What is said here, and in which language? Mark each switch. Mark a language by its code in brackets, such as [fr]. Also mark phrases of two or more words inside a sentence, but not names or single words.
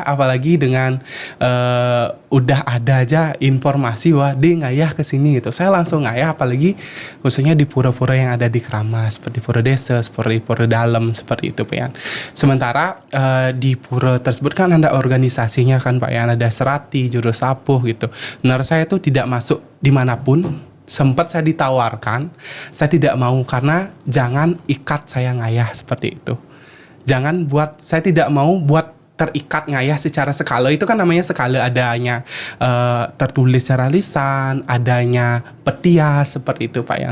[id] Apalagi dengan udah ada aja informasi wah dia ngayah kesini gitu, saya langsung ngayah. Apalagi khususnya di pura-pura yang ada di Kramas, seperti pura desa, seperti pura dalam, seperti itu Pak Yan. Sementara di pura tersebut kan ada organisasinya kan Pak Yan, ada serati, juru sapuh gitu. Menurut saya itu tidak masuk dimanapun. Sempat saya ditawarkan, saya tidak mau karena jangan ikat saya ngayah seperti itu. Jangan saya tidak mau buat terikat ngayah secara skala. Itu kan namanya skala, adanya tertulis secara lisan, adanya petias seperti itu Pak Yan.